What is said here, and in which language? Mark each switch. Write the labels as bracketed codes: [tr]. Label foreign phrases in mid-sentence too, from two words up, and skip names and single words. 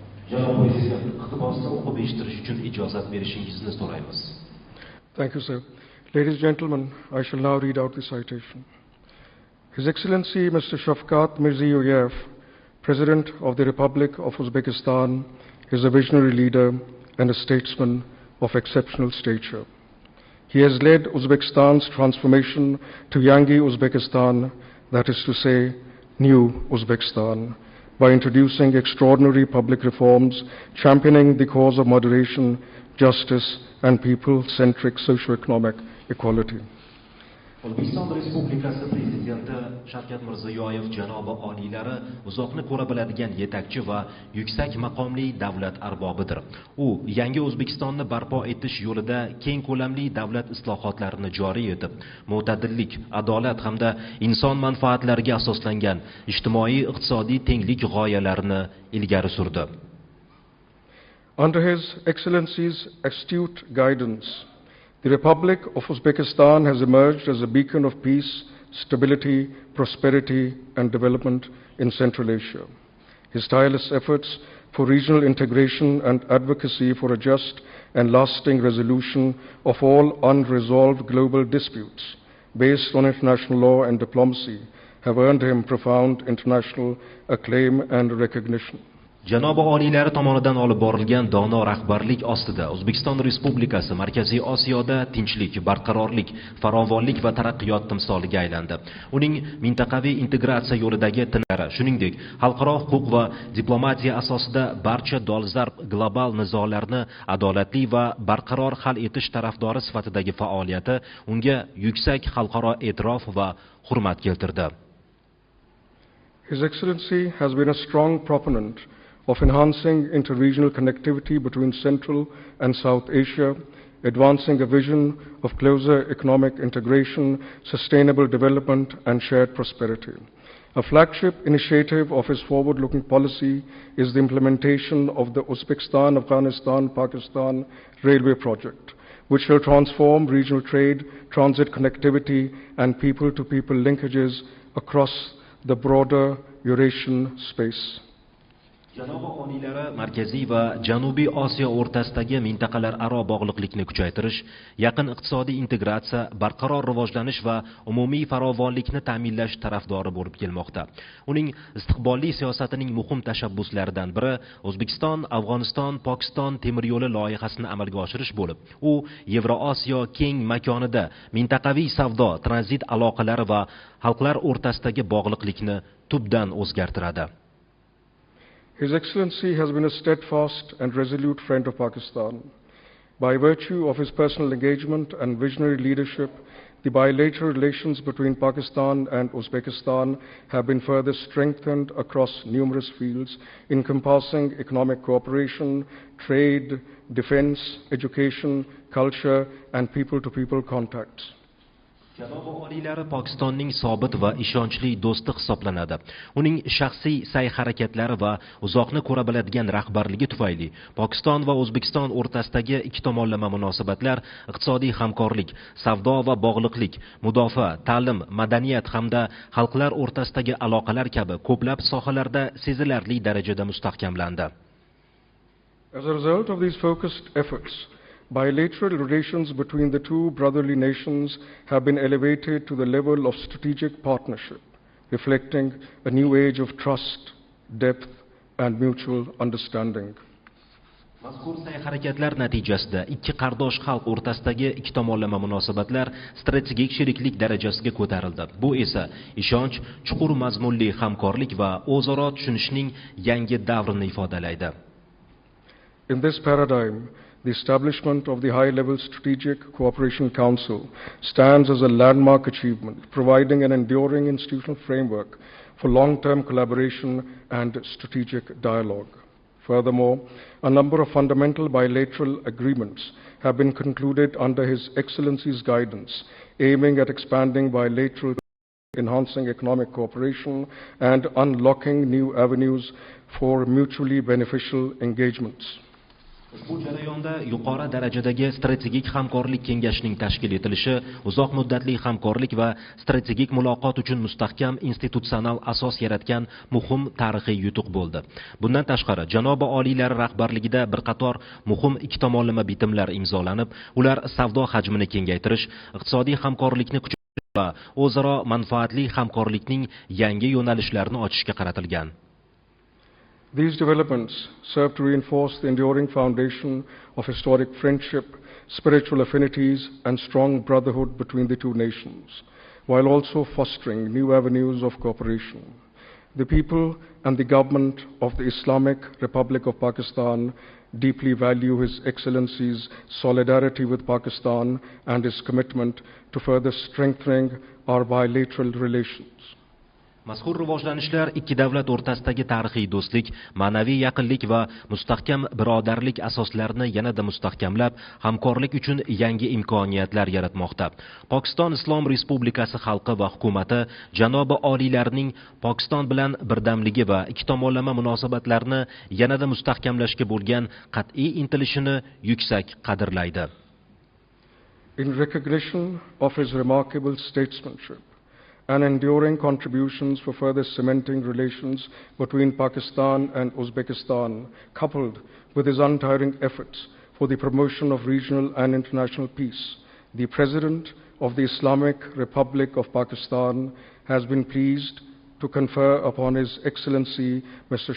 [uz] Janob Prezident, iqtibosni o'qib eshittirish uchun ijozat berishingizni so'raymiz. [en] Thank you, sir. Ladies and gentlemen, I shall now read out the citation. His Excellency Mr. Shafkat Mirziyoyev, President of the Republic of Uzbekistan, is a visionary leader and a statesman of exceptional stature. He has led Uzbekistan's transformation to Yangi Uzbekistan, that is to say, New Uzbekistan, by introducing extraordinary public reforms, championing the cause of moderation, justice, and people-centric socio-economic equality. [uz] O'zbekiston Respublikasi Prezidenti Shavkat Mirziyoyev janobi oliylari uzoqni ko'ra biladigan yetakchi va yuksak maqomli davlat arbobidir. U yangi O'zbekistonni barpo etish yo'lida keng ko'lamli davlat islohotlarini joriy etib, mo'tadillik, adolat hamda inson manfaatlariga asoslangan ijtimoiy-iqtisodiy tenglik g'oyalarini ilgari surdi. [en] Under His Excellency's astute guidance, the Republic of Uzbekistan has emerged as a beacon of peace, stability, prosperity, and development in Central Asia. His tireless efforts for regional integration and advocacy for a just and lasting resolution of all unresolved global disputes based on international law and diplomacy have earned him profound international acclaim and recognition. [uz] Janobi oliylari tomonidan olib borilgan dono rahbarlik ostida O'zbekiston Respublikasi Markaziy Osiyoda tinchlik, barqarorlik, farovonlik va taraqqiyot timsoliga aylandi. Uning mintaqaviy integratsiya yo'lidagi tinlari, shuningdek, xalqaro huquq va diplomatiya asosida barcha dolzarb global nizolarni adolatli va barqaror hal etish tarafdori sifatidagi faoliyati unga yuksak xalqaro e'tirof va hurmat keltirdi. [en] His Excellency has been a strong proponent of enhancing inter-regional connectivity between Central and South Asia, advancing a vision of closer economic integration, sustainable development, and shared prosperity. A flagship initiative of his forward-looking policy is the implementation of the Uzbekistan-Afghanistan-Pakistan railway project, which will transform regional trade, transit connectivity, and people-to-people linkages across the broader Eurasian space. [uz] Janobi oliylari Markaziy va Janubiy Osiyo o'rtasidagi mintaqalararo bog'liqlikni kuchaytirish, yaqin iqtisodiy integratsiya, barqaror rivojlanish va umumiy farovonlikni ta'minlash tarafdori bo'lib kelmoqda. Uning istiqbolli siyosatining muhim tashabbuslaridan biri O'zbekiston, Afg'oniston, Pokiston temir yo'li loyihasini amalga oshirish bo'lib, u Yevrosiyo keng makonida mintaqaviy savdo, tranzit aloqalari va xalqlar o'rtasidagi bog'liqlikni tubdan o'zgartiradi. [en] His Excellency has been a steadfast and resolute friend of Pakistan. By virtue of his personal engagement and visionary leadership, the bilateral relations between Pakistan and Uzbekistan have been further strengthened across numerous fields, encompassing economic cooperation, trade, defense, education, culture, and people-to-people contacts. [uz] Janobi oliylari Pokistonning sobit va ishonchli do'sti hisoblanadi. Uning shaxsiy sa'y-harakatlari va uzoqni ko'ra biladigan rahbarligi tufayli Pokiston va O'zbekiston o'rtasidagi ikki tomonlama munosabatlar iqtisodiy hamkorlik, savdo va bog'liqlik, mudofaa, ta'lim, madaniyat hamda xalqlar o'rtasidagi aloqalar kabi ko'plab sohalarda sezilarli darajada mustahkamlandi. [en] As a result of these focused efforts, bilateral relations between the two brotherly nations have been elevated to the level of strategic partnership, reflecting a new age of trust, depth, and mutual understanding. [uz] Mazkur sa'y-harakatlar natijasida ikki qardosh xalq o'rtasidagi ikki tomonlama munosabatlar strategik sheriklik darajasiga ko'tarildi. Bu esa ishonch, chuqur mazmunli hamkorlik va o'zaro tushunishning yangi davrini ifodalaydi. [en] In this paradigm, the establishment of the High-Level Strategic Cooperation Council stands as a landmark achievement, providing an enduring institutional framework for long-term collaboration and strategic dialogue. Furthermore, a number of fundamental bilateral agreements have been concluded under His Excellency's guidance, aiming at expanding bilateral, enhancing economic cooperation, and unlocking new avenues for mutually beneficial engagements. [uz] Ushbu jarayonda yuqori darajadagi strategik hamkorlik kengashining tashkil etilishi uzoq muddatli hamkorlik va strategik muloqot uchun mustahkam institutsional asos yaratgan muhim tarixiy yutuq bo'ldi. Bundan tashqari, janobi oliylari rahbarligida bir qator muhim ikki tomonlama bitimlar imzolanib, ular savdo hajmini kengaytirish, iqtisodiy hamkorlikni kuchaytirish va o'zaro manfaatli hamkorlikning yangi yo'nalishlarini ochishga qaratilgan. [en] These developments serve to reinforce the enduring foundation of historic friendship, spiritual affinities, and strong brotherhood between the two nations, while also fostering new avenues of cooperation. The people and the government of the Islamic Republic of Pakistan deeply value His Excellency's solidarity with Pakistan and his commitment to further strengthening our bilateral relations. [uz] Mazkur rivojlanishlar ikki davlat o'rtasidagi tarixiy do'stlik, ma'naviy yaqinlik va mustahkam birodarlik asoslarini yanada mustahkamlab, hamkorlik uchun yangi imkoniyatlar yaratmoqda. Pokiston Islom Respublikasi xalqi va hukumati janobi oliylarining Pokiston bilan birdamligi va ikki tomonlama munosabatlarni yanada mustahkamlashga bo'lgan qat'iy intilishini yuksak qadrlaydi. [en] In recognition of his remarkable statesmanship and enduring contributions for further cementing relations between Pakistan and Uzbekistan, coupled with his untiring efforts for the promotion of regional and international peace, the President of the Islamic Republic of Pakistan has been pleased to confer upon His Excellency Mr.